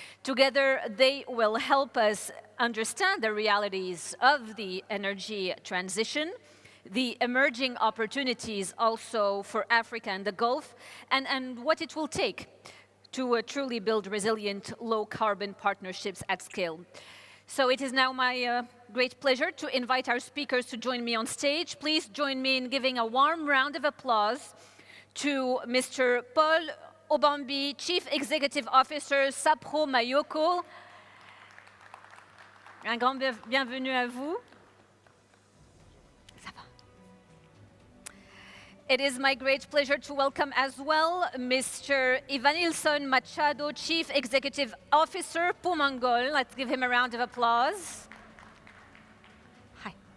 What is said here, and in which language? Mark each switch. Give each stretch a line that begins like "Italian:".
English: Together, they will help us understand the realities of the energy transition, the emerging opportunities also for Africa and the Gulf, and what it will take to truly build resilient, low-carbon partnerships at scale. So it is now my great pleasure to invite our speakers to join me on stage. Please join me in giving a warm round of applause to Mr. Paul Obambi, Chief Executive Officer, Sapro Mayoko.
French: Un grand bienvenue à vous.
English: It is my great pleasure to welcome as well Mr. Evanilson Machado, Chief Executive Officer, Pumangol. Let's give him a round of applause. Hi.